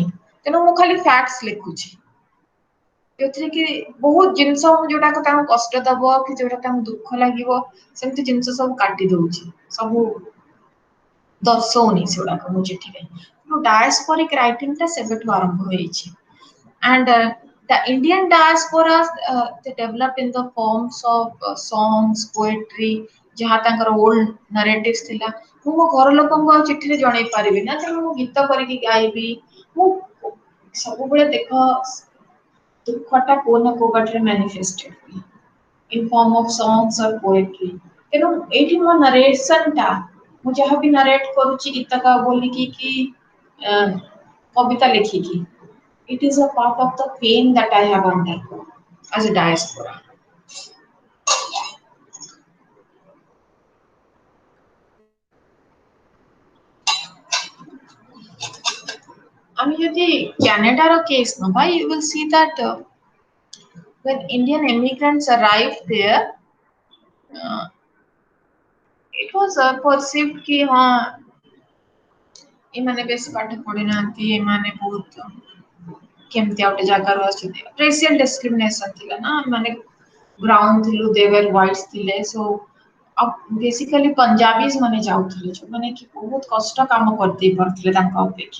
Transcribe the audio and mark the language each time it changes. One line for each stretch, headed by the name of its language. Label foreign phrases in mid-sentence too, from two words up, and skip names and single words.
Odia: ତେଣୁ ମୁଁ ଖାଲି ଫ୍ୟାକ୍ଟସ ଲେଖୁଛି, ଯୋଉଥିରେ କି ବହୁତ ଜିନିଷ ଯୋଉଟାକୁ ତାଙ୍କୁ କଷ୍ଟ ଦବ କି ଯୋଉଟା ତାଙ୍କୁ ଦୁଃଖ ଲାଗିବ, ସେମିତି ଜିନିଷ ସବୁ କାଟି ଦଉଛି, ସବୁ ଦର୍ଶଉନି ସେଗୁଡାକ ମୁଁ ଚିଠିରେ।
English: diasporic writing
Odia: ସେବେଠୁ ଆରମ୍ଭ ହେଇଛି।
English: And the Indian diaspora they developed in the forms of songs, poetry,
Odia: ଯାହା ତାଙ୍କର
English: old narratives
Odia: ଥିଲା। ମୁଁ ମୋ ଘର ଲୋକଙ୍କୁ ଆଉ ଚିଠିରେ ଜଣେଇ ପାରିବି ନା, ତେଣୁ ମୁଁ ଗୀତ କରିକି ଗାଇବି। ମୁଁ ସବୁବେଳେ ଦେଖ ଦୁଃଖଟା କୋଉ ନା କୋଉ ବାଟରେ ମ୍ୟାନିଫେଷ୍ଟେଡ ହୁଏ
English: in form of songs or poetry।
Odia: ତେଣୁ ଏଇଠି ମୋ ନାରେସନଟା, ମୁଁ ଯାହାବି ନାରେଟ କରୁଛି ଗୀତ ବୋଲିକି କି କବିତା ଲେଖିକି,
English: it is a part of the pain that I have undergone as a diaspora।
Odia: ଆମେ ଯଦି କାନାଡାର କେସ ନବା,
English: you will see that when Indian immigrants arrived there, it was perceived
Odia: କି ହଁ ଏମାନେ ବେଶୀ ପାଠ ପଢି ନାହାନ୍ତି, ଏମାନେ ବହୁତ କେମିତି ଗୋଟେ ଜାଗାରୁ ଆସୁଛନ୍ତି।
English: racial discrimination
Odia: ଥିଲା ନା, ମାନେ ବ୍ରାଉନ ଥିଲୁ,
English: they were whites
Odia: ଥିଲେ,
English: so basically Punjabis
Odia: ମାନେ ଯାଉଥିଲେ, ଯୋଉମାନେ କି ବହୁତ କଷ୍ଟ କାମ କରିଦେଇ ପାରୁଥିଲେ ତାଙ୍କ ଅପେକ୍ଷା।